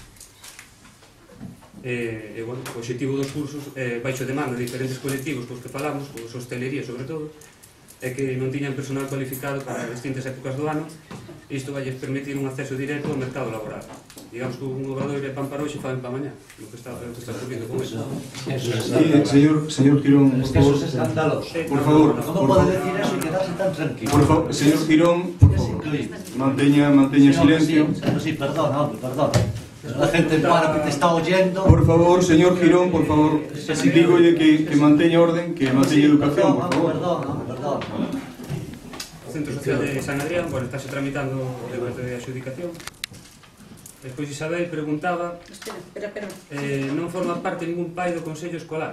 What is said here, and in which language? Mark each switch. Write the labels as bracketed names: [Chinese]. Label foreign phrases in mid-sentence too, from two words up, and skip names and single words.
[Galician] E, bueno, o objetivo dos cursos é baixo demanda de diferentes colectivos cos que falamos, cos hostelería sobre todo, é que non tiñan personal cualificado para distintas épocas do ano, e isto vai permitir un acceso directo ao mercado laboral. Digamos que un obradoiro é pan para hoxe e fan para mañá, o que está ocurrindo con eso. [Spanish] Señor Quirón, por favor. Eso es escandaloso. Por favor. ¿Cómo puede decir eso y quedarse tan tranquilo? [Galician] Por favor, señor Quirón, por favor, manteña silencio. [Spanish] Sí, perdona, hombre, perdona. La gente en paro que te está oyendo. [Galician] Por favor, señor Quirón, por favor, dígolle que manteña orden, que manteña educación, por favor. [Spanish] Perdona. [Galician] O Centro Social de San Adrián, bueno, estáse tramitando o debate de adjudicación. Despois Isabel preguntaba non forma parte ningún pai do Consello Escolar.